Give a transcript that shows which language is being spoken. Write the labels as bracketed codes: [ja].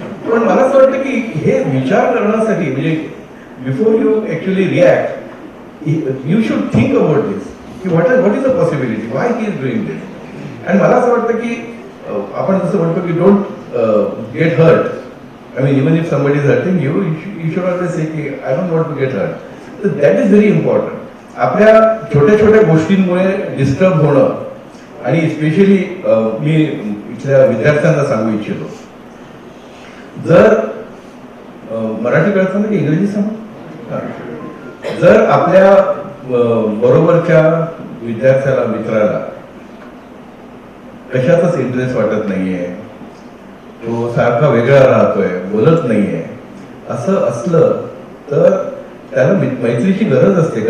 [mr] पण मला असं वाटतं की हे विचार करण्यासाठी म्हणजे [en] Before you actually react you should think about this की what is the possibility, why he is doing this. [mr] आणि मला असं वाटतं की आपण जसं म्हणतो की [en] Don't get hurt. I mean, even if somebody is hurting you, you should always say, I don't want to get hurt. So that is very important. [mr] आपल्या छोट्या छोट्या गोष्टींमुळे डिस्टर्ब होणं आणि स्पेशली मी इथल्या विद्यार्थ्यांना सांगू इच्छितो, जर मराठी कळतं ना की इंग्रजी सांगू, जर आपल्या बरोबरच्या विद्यार्थ्याला मित्राला कशाचाच इंटरेस्ट वाटत नाहीये, तो सारखा वेगळा राहतोय, बोलत नाहीये, असं असलं तर त्याला मैत्रीची गरज असते.